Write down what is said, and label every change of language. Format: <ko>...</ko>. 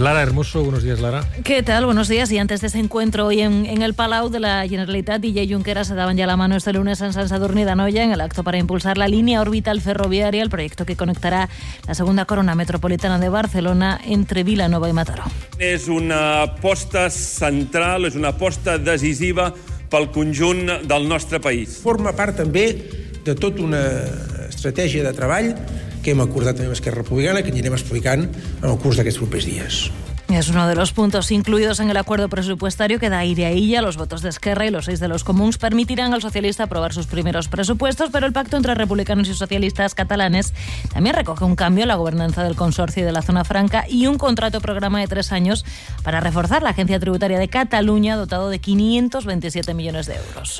<es>Lara Hermoso, buenos días, Lara. ¿Qué tal? Buenos días. Y antes de ese encuentro hoy en el Palau de la Generalitat, Illa y Junqueras se daban ya la mano este lunes en San Sadurní de Anoia en el acto para impulsar la línea orbital ferroviaria, el proyecto que conectará la segunda corona metropolitana de Barcelona entre Vilanova y Mataró.</es> <ca>Es una aposta central, és una aposta decisiva pel conjunt del nostre país. Forma part també de tota una estratègia de treball que hem acordat amb Esquerra Republicana, que anirem explicant en el curs d'aquests propers dies.</ca> <es>Es uno de los puntos incluidos en el acuerdo presupuestario que da aire a Illa. Los votos de Esquerra y los 6 de los Comuns permitirán al socialista aprobar sus primeros presupuestos, pero el pacto entre republicanos y socialistas catalanes también recoge un cambio en la gobernanza del consorcio y de la zona franca y un contrato programa de 3 años para reforzar la agencia tributaria de Cataluña, dotado de 527 millones de euros.</es>